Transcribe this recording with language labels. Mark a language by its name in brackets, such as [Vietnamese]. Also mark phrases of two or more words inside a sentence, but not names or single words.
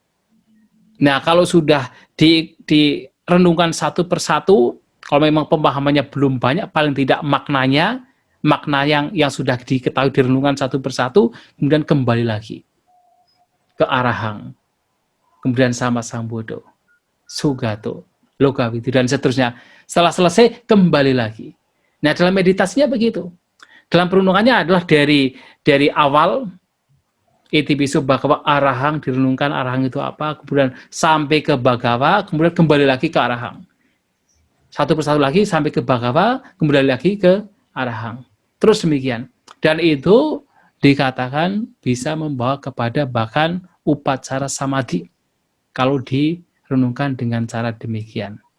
[Indonesian] Nah, kalau sudah direnungkan satu persatu, kalau memang pemahamannya belum banyak, paling tidak makna yang sudah diketahui direnungkan satu persatu, kemudian kembali lagi ke arahang, kemudian [Pali] sama sambudo, sugato, lokawidu, [Indonesian] dan seterusnya. Setelah selesai, kembali lagi. Nah, dalam meditasinya begitu. Dalam perenungannya adalah dari awal, [Pali] Itipiso Bhagawa arahang, [Indonesian] direnungkan arahang itu apa, kemudian sampai ke Bhagawa, kemudian kembali lagi ke arahang. Satu persatu lagi sampai ke Bhagawa, kembali lagi ke arahang. Terus demikian. Dan itu dikatakan bisa membawa kepada bahkan upacara samadhi kalau direnungkan dengan cara demikian.